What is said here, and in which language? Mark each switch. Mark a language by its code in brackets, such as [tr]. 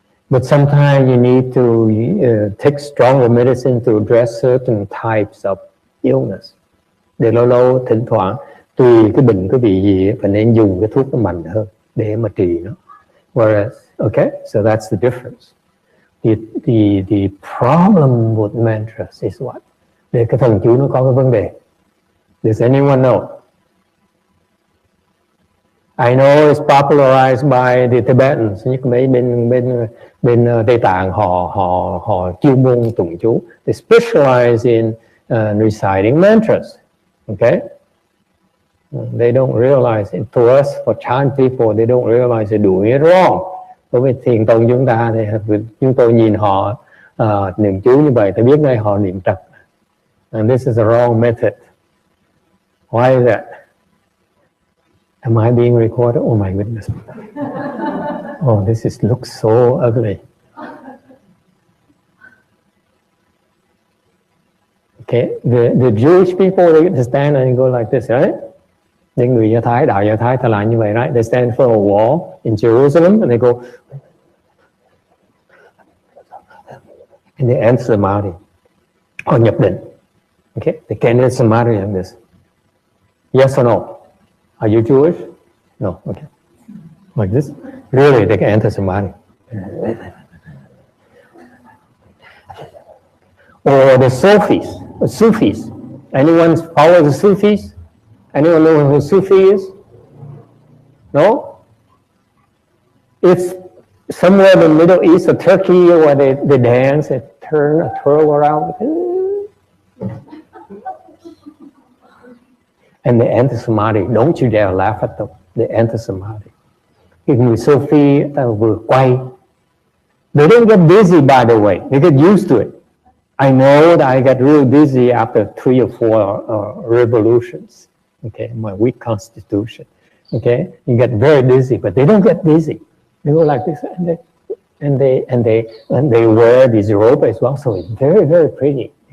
[en] But sometimes you need to take stronger medicine to address certain types of illness. [vi] Để lâu thỉnh thoảng tùy cái bệnh cái vị gì phải nên dùng cái thuốc nó mạnh hơn để mà trị nó. [en] Whereas, okay, so that's the difference. The problem with mantras is what? [vi] Để cái thần chú nó có cái vấn đề. [en] Does anyone know? I know it's popularized by the Tibetans. [vi] Những mấy bên Tây Tạng họ chuyên môn tụng chú. [en] They specialize in reciting mantras. Okay? They don't realize it. To us, for Chan people, they don't realize they're doing it wrong. [vi] Đối với thiền tông chúng ta thì chúng tôi nhìn họ niệm chú như vậy, tôi biết ngay họ niệm trật. [en] And this is a wrong method. Why is that? Am I being recorded? Oh my goodness. Oh, this looks so ugly. Okay, the Jewish people, they stand and go like this, right? [vi] Những người Do Thái, đạo Do Thái, ta làm như vậy, right? [en] They stand for a wall in Jerusalem and they go and they enter samadhi. [vi] Họ nhập định. [en] Okay, they can enter samadhi like this. Yes or no? Are you Jewish? No. Okay. Like this? Really, they can enter samadhi. Or the Sufis. Anyone follow the Sufis? Anyone know who Sufi is? No? It's somewhere in the Middle East or Turkey where they dance, they turn a twirl around. And they enter samadhi. Don't you dare laugh at them. They enter samadhi. [vi] Cái người Sufi ta vừa quay. [en] They don't get dizzy, by the way. They get used to it. I know that I get really dizzy after 3 or 4 revolutions. Okay, my weak constitution. Okay, you get very dizzy, but they don't get dizzy. They go like this, and they wear these robes as well, so it's very, very pretty.